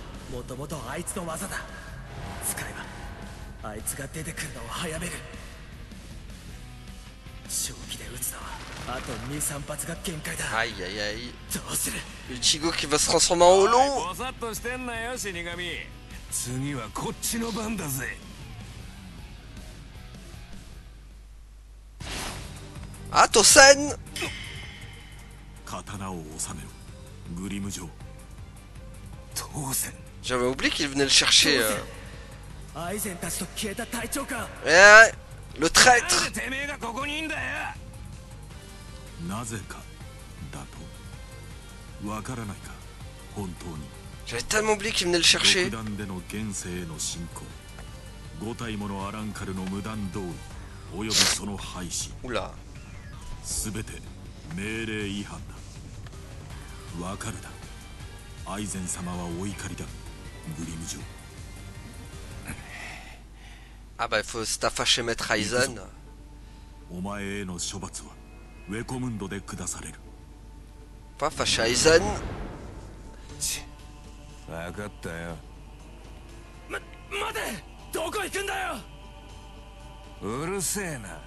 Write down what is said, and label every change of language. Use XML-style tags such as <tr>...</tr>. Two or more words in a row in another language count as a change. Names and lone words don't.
<ja>もともとあいつの技だ。使えばあいつが出てくるのを早める。正気で撃つのはあと 2,3 発が限界だ。</ja> <fr>Aïe aïe aïe.</fr> <ja>どうする。</ja> <fr>Ichigo qui va se transformer en holo.</fr> <ja>ボサッとしてんなよ死神。次はこっちの番だぜ。</ja> <fr>Ah, Tosen.</fr> <ja>刀を収めろグリム城。当然</ja> <fr>J'avais oublié qu'il venait le chercher.</fr> <ja>アイゼンたちと消えた隊長か。</ja> <fr>Eh, le</fr> <ja>なん</ja> <fr>traître.</fr> <ja>でてめえがここにいんだよ。なぜかだとわからないか本当に。</ja> <fr>J'avais tellement oublié qu'il venait le chercher.</fr> <ja>独断での現世への侵攻、5体ものアランカルの無断同意およびその廃止、</ja> <fr>Oula.</fr> <ja>すべて命令違反だ。わかるだ。アイゼン様はお怒りだグリム城。</ja> <fr>Ah bah il faut se fâcher Maître Aizen.</fr> <ja>お前への処罰はウェコムンドで下される。</ja> <fr>Pas fâcher Aizen.</fr> <ja>分かったよ。待て。どこ行くんだよ。うるせえな。</ja>